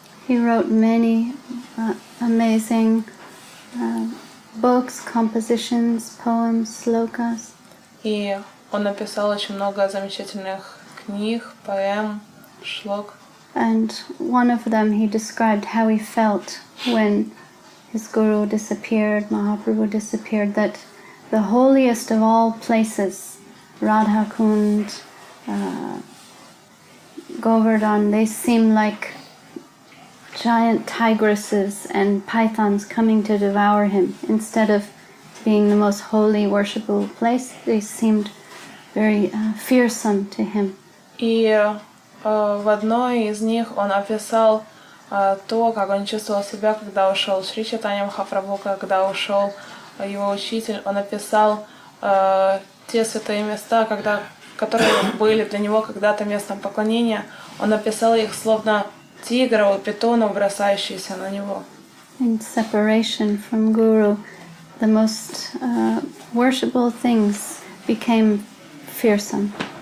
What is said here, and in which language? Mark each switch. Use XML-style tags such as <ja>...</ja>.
<en>He wrote many amazing books, compositions, poems, slokas.</en> <ru>И он написал очень много замечательных книг, поэм, шлок.</ru> <en>And one of them he described how he felt when his guru disappeared, Mahaprabhu disappeared, that the holiest of all places, Radha Kund, Govardhan, they seem like giant tigresses and pythons coming to devour him. Instead of being the most holy, worshipable place, they seemed very fearsome to him.</en> <ru>И в одной из них он описал то, как он чувствовал себя, когда ушел Шри Чайтанья Махапрабху, когда ушел его учитель. Он описал те святые места, когда которые были для него когда-то местом поклонения, он описал их словно тигров и питонов, бросающиеся на него.</ru> <en>In separation from Guru, the most worshipable things became fearsome.</en>